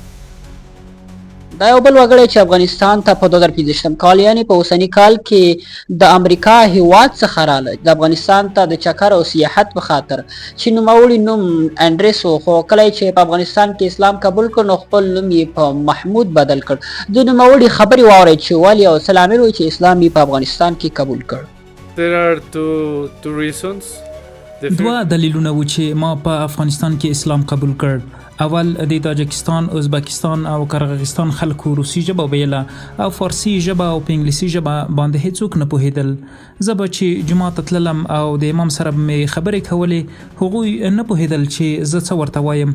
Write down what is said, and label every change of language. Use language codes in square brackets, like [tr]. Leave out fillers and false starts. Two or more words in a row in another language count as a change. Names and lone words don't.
[ps] دا یو بل وګړی چې افغانستان ته په 2015 کال یعنې په اوسني کال کې د امریکا هیواد څخه راله د افغانستان ته د چکر او سیاحت په خاطر چې نوموړي نوم انډریس و، خو کله چې په افغانستان کې اسلام قبول کړ نو خپل نوم یې په محمود بدل کړ. د نوموړي خبرې واورئ چې ولې او څه لامل و چې اسلام یې په افغانستان کې قبول کړ. [en] There are two reasons. [ps] دوه دلیلونه و چې ما په افغانستان کې اسلام قبول کړ. اول د تاجکستان، ازبکستان او قرغیزستان خلکو روسي ژبه ویله او فارسي ژبه او په انګلیسي ژبه باندې هیڅوک نه پوهېدل. زه به چې جومات ته تللم او د امام سره به مې خبرې کولې هغوی نه پوهېدل چې زه څه ورته وایم.